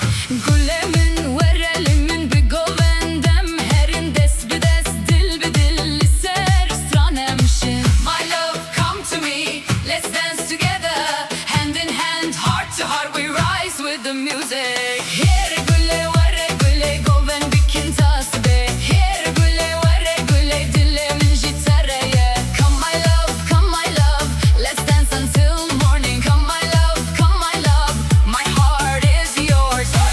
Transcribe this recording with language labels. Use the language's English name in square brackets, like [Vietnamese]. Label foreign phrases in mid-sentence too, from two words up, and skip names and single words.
[Kurdish] Gulemin verelimin bir govendem herin des bides dil bedil ser stranemşin. [English] My love come to me, let's dance together, hand in hand, heart to heart we rise with the music. [Kurdish] Here gule vare gule goven bikin tasbe. Here gule vare gule dilemin jitareye. [English] Come my love, let's dance until morning. Come my love, my heart is yours.